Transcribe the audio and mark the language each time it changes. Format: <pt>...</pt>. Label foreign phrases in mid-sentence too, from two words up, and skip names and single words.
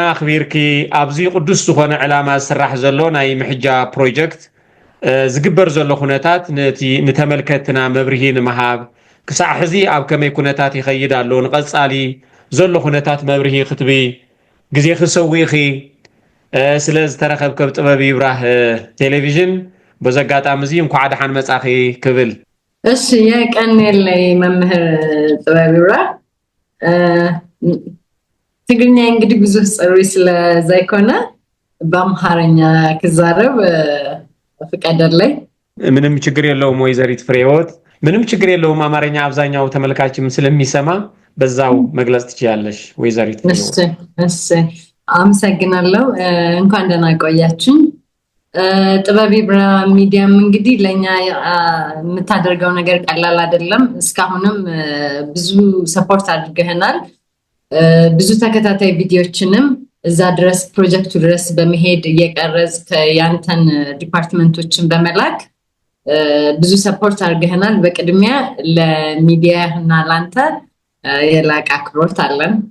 <ti>ኣኽቢርኪ ኣብዚ ቅዱስ ዝኾነ ዕላማ ዝስራሕ ዘሎ ናይ ምሕጃብ ፕሮጀክት ዝግበር ዘሎ ኩነታት ነቲ ንተመልከትና መብርሂ ንምሃብ ክሳዕ ሕዚ ኣብ ከመይ ኩነታት ይኸይድ ኣሎ ንቐጻሊ ዘሎ ኩነታት መብርሂ ክትቢ ግዜ ክሰዊኺ ስለ ዝተረኸብከ ጥበብ ይብራህ ቴሌቪዥን በዚ ኣጋጣሚ እዚ እንኳዕ ደሓን መጻኺ ክብል እሺ የቀኒለይ መምህር ጥበብ ይብራህ ትግርኛ እንግዲህ ብዙ ጽሩይ ስለ ዘይኮነ በአምሃርኛ ክዛረብ ፍቃደለይ</ti> <am>ምንም ችግር የለውም ወይዘሪት ፍሬህይወት ምንም ችግር የለውም አማርኛ አብዛኛው ተመልካችም ስለሚሰማ በዛው መግለጽ ትችያለሽ ወይዘሪት ፍሬህይወት እሺ አመሰግናለሁ እንኳን ደህና ቆያችሁ ጥበብ ይብራህ ሚዲያም እንግዲህ ለኛ የምታደርገው ነገር ቀላል አይደለም እስካሁንም ብዙ ሰፖርት አድርገናል ብዙ ተከታታይ ቪዲዮዎችንም እዛ ድረስ ፕሮጀክቱ ድረስ በመሄድ እየቀረጽ ያንተን ዲፓርትመንቶችን በመላክ ብዙ ሰፖርት አድርገናል በቅድሚያ ለሚዲያ እና ላንተ የላቀ አክብሮት አለን</am>